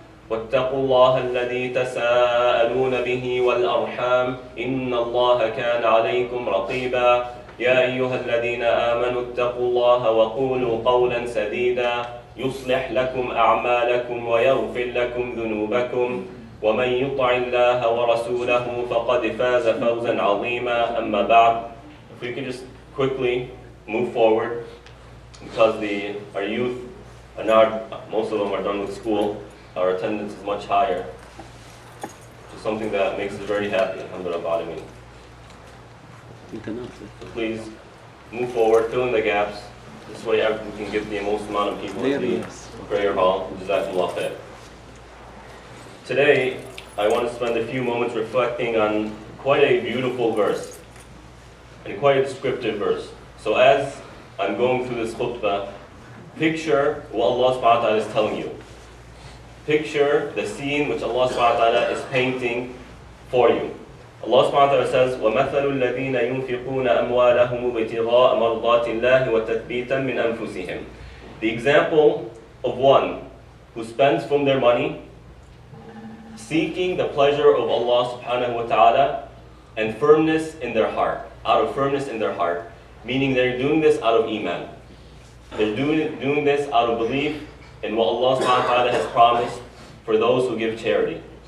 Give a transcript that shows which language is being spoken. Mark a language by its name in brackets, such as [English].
[Arabic] واتقوا الله الذي تساءلون به والأرحام إن الله كان عليكم رقيبا. يا أيها الذين آمنوا اتقوا الله وقولوا قولا سديدا يصلح لكم أعمالكم ويغفر لكم ذنوبكم ومن يطع الله ورسوله فقد فاز فوزا عظيما. أما بعد, [English] if we could just quickly move forward because our youth are not, most of them are done with school. Our attendance is much higher. It's something that makes us very happy. Alhamdulillah. So please move forward, fill in the gaps. This way we can get the most amount of people in the prayer hall. Jazakumullah khair. Today, I want to spend a few moments reflecting on quite a beautiful verse and quite a descriptive verse. So as I'm going through this khutbah, picture what Allah subhanahu wa ta'ala is telling you. Picture the scene which Allah subhanahu wa ta'ala is painting for you. Allah subhanahu wa ta'ala says, [Arabic] وَمَثَلُ الَّذِينَ يُنْفِقُونَ أَمْوَالَهُمُ ابْتِغَاءَ مَرْضَاتِ اللَّهِ وَتَثْبِيتًا مِنْ أَنفُسِهِمْ. [English] The example of one who spends from their money seeking the pleasure of Allah subhanahu wa ta'ala and firmness in their heart, out of firmness in their heart, meaning they're doing this out of iman. They're doing this out of belief in what Allah subhanahu wa ta'ala has promised for those who give charity.